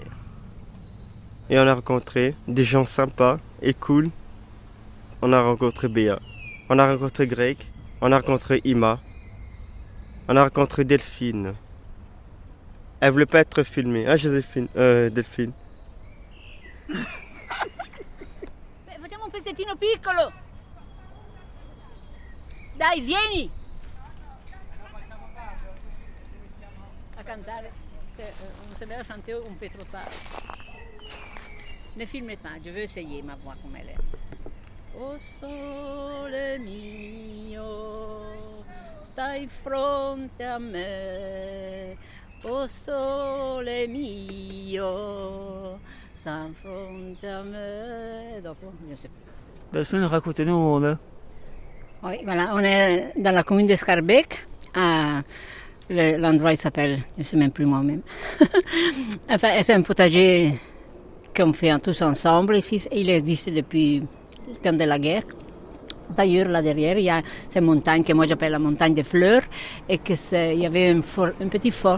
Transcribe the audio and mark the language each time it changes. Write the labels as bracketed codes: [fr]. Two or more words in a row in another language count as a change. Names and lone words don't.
[fr] Et on a rencontré des gens sympas et cool. On a rencontré Béa, on a rencontré Greg, on a rencontré Ima, on a rencontré Delphine. Elle voulait pas être filmée, hein Joséphine, Delphine. [it] Facciamo un pezzettino piccolo. Dai, vieni. A cantare. [fr] On se met à chanter un peu trop tard. Ne filmez pas, je veux essayer ma voix comme elle est. [it] O sole mio, stai fronte a me. O sole mio, stai fronte a me. Dopo, [fr] je sais plus. Delphine, racontez-nous où on est. Oui, voilà, on est dans la commune de Scarbeck. L'endroit il s'appelle, je ne sais même plus moi-même. Enfin, c'est un potager qu'on fait tous ensemble ici. Il existe depuis le temps de la guerre. D'ailleurs, là derrière, il y a cette montagne que moi j'appelle la montagne des fleurs et il y avait un petit fort.